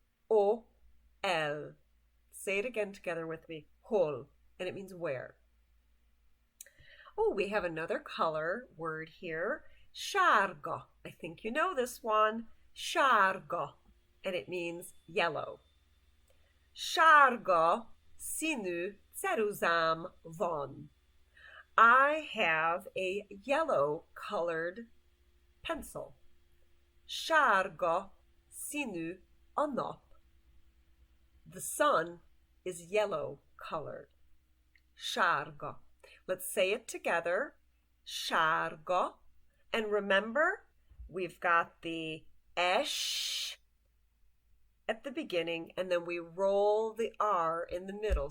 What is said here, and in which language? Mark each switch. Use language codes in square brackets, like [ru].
[en] H-O-L. Say it again together with me. Hol. And it means where. Oh, we have another color word here. Sárga. I think you know this one. Sárga. And it means yellow. [hu] Sárga színű ceruzám van. [en] I have a yellow colored pencil. [hu] Sárga színű a nap. [en] The sun is yellow colored. [hu] Sárga. [en] Let's say it together. Sárga. And remember, we've got the esh at the beginning, and then we roll the R in the middle.